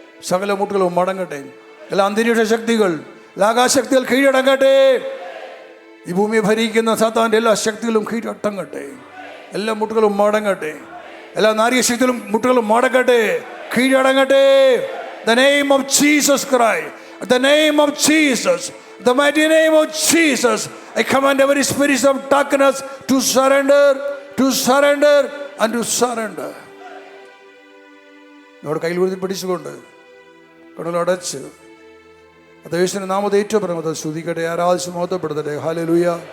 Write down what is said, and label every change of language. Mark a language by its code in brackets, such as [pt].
[ml] സകല മുട്ടുകളും മടങ്ങട്ടെ. എല്ലാ അന്തരീക്ഷ ശക്തികൾ, എല്ലാ ആകാശക്തികൾ കീഴടങ്ങട്ടെ. ഈ ഭൂമിയെ ഭരിക്കുന്ന സാത്താൻ്റെ എല്ലാ ശക്തികളും കീഴടങ്ങട്ടെ. എല്ലാ മുട്ടുകളും മടങ്ങട്ടെ. എല്ലാ നാരിക ശക്തികളും മുട്ടുകളും മടങ്ങട്ടെ, കീഴടങ്ങട്ടെ. [en] The name of Jesus Christ, the name of Jesus, the mighty name of Jesus, I command every spirit of darkness to surrender, to surrender and to surrender. [ml] നമ്മുടെ കയ്യിൽ ഉയർത്തി പിടിച്ചുകൊണ്ട് കടലടച്ച് അത് യേശുവിന്റെ നാമത്തെ ഏറ്റവും പ്രമത്തെ സ്തുതിക്കട്ടെ, ആരാധിച്ച് മഹത്വപ്പെടുത്തട്ടെ. ഹല്ലേലൂയ.